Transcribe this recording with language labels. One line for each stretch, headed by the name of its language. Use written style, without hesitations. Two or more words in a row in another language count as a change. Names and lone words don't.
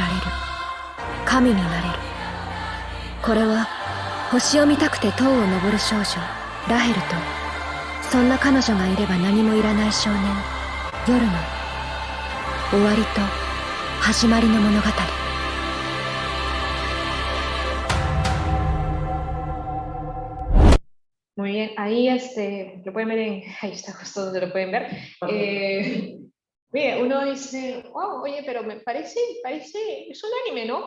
Japanese: 神になれる。これは星を見たくて塔を登る少女ラヘルと、そんな彼女がいれば何もいらない少年夜の終わりと始まりの物語。
Spanish: Muy bien, ahí lo pueden ver ahí está justo donde lo pueden ver. Mire, uno dice, wow, oye, pero me parece, es un anime, ¿no?